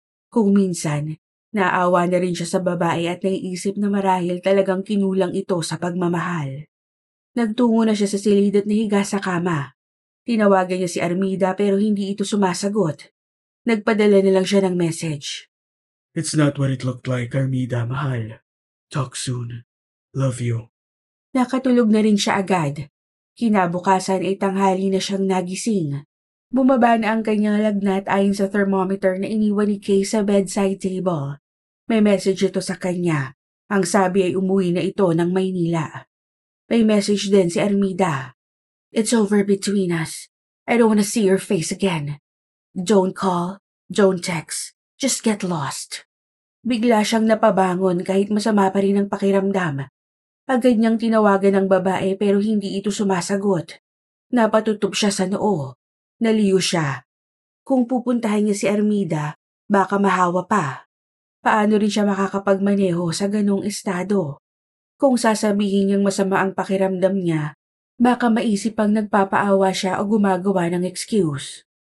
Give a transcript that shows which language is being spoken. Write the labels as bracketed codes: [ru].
[tl] Kung minsan, naawa na rin siya sa babae at naiisip na marahil talagang kinulang ito sa pagmamahal. Nagtungo na siya sa silid at nahiga sa kama. Tinawagan niya si Armida pero hindi ito sumasagot. Nagpadala na lang siya ng message. [en] It's not what it looked like, Armida, mahal. Talk soon. Love you. [tl] Nakatulog na rin siya agad. Kinabukasan ay tanghali na siyang nagising. Bumaba na ang kanyang lagnat ayon sa thermometer na iniwan ni Kay sa bedside table. May message ito sa kanya. Ang sabi ay umuwi na ito ng Maynila. May message din si Armida. [en] It's over between us. I don't wanna see your face again. Don't call, don't text, just get lost. [tl] Bigla siyang napabangon kahit masama pa rin ang pakiramdam. Agad niyang tinawagan ng babae pero hindi ito sumasagot. Napatutup siya sa noo. Naliyo siya. Kung pupuntahan niya si Armida, baka mahawa pa. Paano rin siya makakapagmaneho sa ganong estado? Kung sasabihin niyang masama ang pakiramdam niya, baka maisip pang nagpapaawa siya o gumagawa ng excuse.